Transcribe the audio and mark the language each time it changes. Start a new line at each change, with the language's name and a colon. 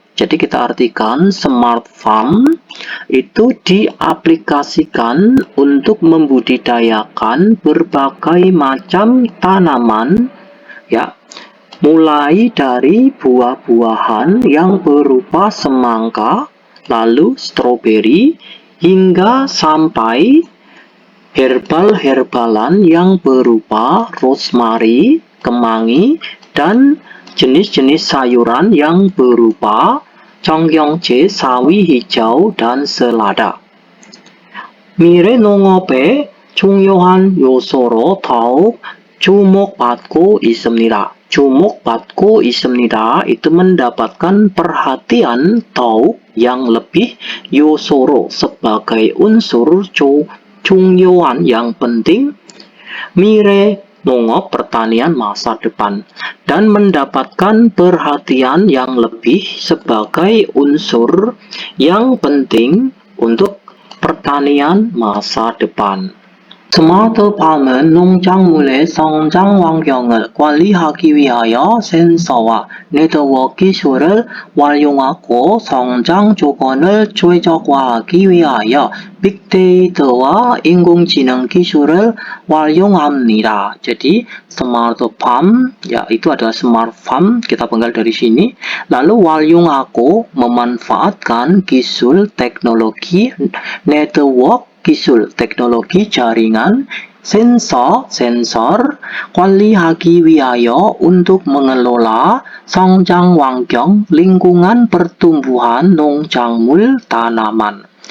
Indonesian: Jadi kita artikan smart farm itu diaplikasikan untuk membudidayakan berbagai macam tanaman ya, mulai dari buah-buahan yang berupa semangka, lalu stroberi hingga sampai herbal-herbalan yang berupa rosemary, kemangi, dan jenis-jenis sayuran yang berupa 청경채, sawi hijau, dan selada.
Korean: 미래 농업의 중요한 요소로 더욱 주목받고 있습니다. 주목받고 있습니다.
Indonesian: Itu mendapatkan perhatian 더욱 yang lebih, 요소로 sebagai unsur, 중요한 yang penting,
Korean: 미래 농업
Indonesian: pertanian masa depan, dan mendapatkan perhatian yang lebih sebagai unsur yang penting untuk pertanian masa depan.
Korean: 스마트팜은 농작물의 성장 환경을 관리하기 위하여 센서와 네트워크 기술을 활용하고 성장 조건을 최적화하기 위하여 빅데이터와 인공지능 gi술을 활용합니다.
Indonesian: Jadi smart farm ya itu adalah smart farm, kita penggal dari sini. Lalu 활용하고 memanfaatkan gisul teknologi network gisul teknologi jaringan, sensor
Korean: 관리하기 위하여
Indonesian: untuk mengelola
Korean: 성장 환경
Indonesian: lingkungan pertumbuhan 농작물 tanaman.